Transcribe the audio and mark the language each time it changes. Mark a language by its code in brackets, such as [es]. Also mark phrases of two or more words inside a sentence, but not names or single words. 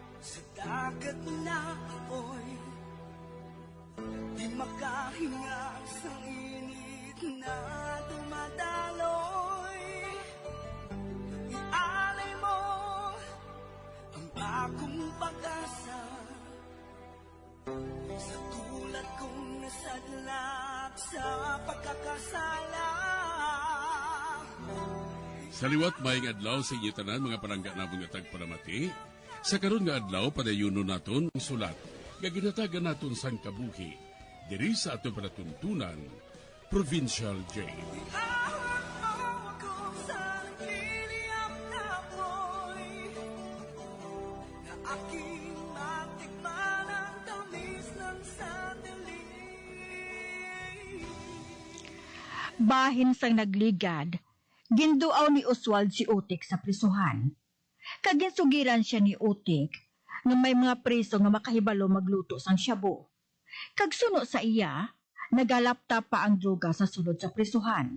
[tl] Sa dagat na apoy, di makahinga sa init na dumadaloy. Ialay mo ang akong pag-asa, sa tulad kong nasadlak sa pagkakasala. [hil] Sa liwat maing adlaw sa inyo tanan mga palangga na mga tagparamati, sa karon nga adlaw padayuno naton ang sulat nga ginatagan naton sang kabuhi diri sa ato panatuntunan Provincial Jail. [tl] Ahon mo ako sa nagliliyap na apoy, na aking matikman ang tamis ng sandali. [hil] Bahin sang nagligad, ginduaw ni Oswald si Utik sa prisuhan. Kaginsugiran siya ni Utik nga may mga preso nga makahibalo magluto sang shabu. Kagsuno sa iya, nagalapta pa ang droga sa sulod sa prisuhan.